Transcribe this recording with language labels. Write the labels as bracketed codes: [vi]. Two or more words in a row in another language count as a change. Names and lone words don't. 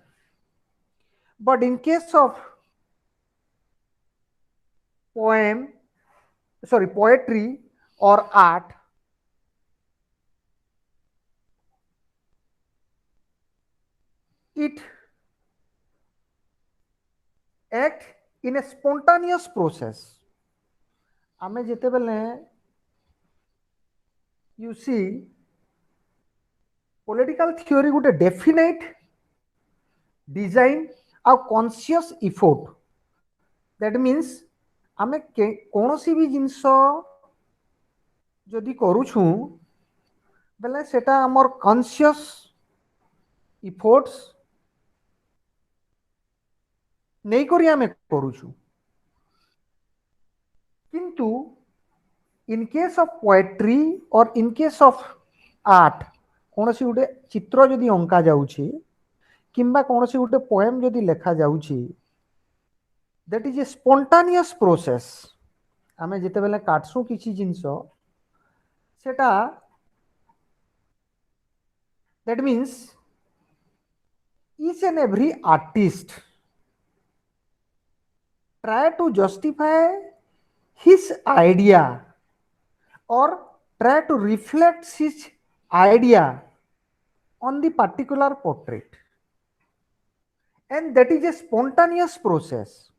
[en] But in case of poem, poetry or art, it act in a spontaneous process. [or] ଆମେ ଯେତେବେଳେ [en] you see political theory [or] ଗୋଟେ [en] definite design [or] ଆଉ [en] conscious effort, that means [or] ଆମେ କୌଣସି ବି ଜିନିଷ ଯଦି କରୁଛୁ ବେଲେ ସେଟା ଆମର [en] conscious efforts [or] ନେଇକରି ଆମେ କରୁଛୁ। [en] କିନ୍ତୁ in case of poetry or in case of art, [or] କୌଣସି ଗୋଟେ ଚିତ୍ର ଯଦି ଅଙ୍କା ଯାଉଛି କିମ୍ବା କୌଣସି ଗୋଟେ poem ଯଦି ଲେଖା ଯାଉଛି, [en] that is a spontaneous process. [or] ଆମେ ଯେତେବେଳେ କାଟସୁଁ କିଛି ଜିନିଷ ସେଟା, [en] that means each and every artist try to justify his idea or try to reflect his idea on the particular portrait, and that is a spontaneous process.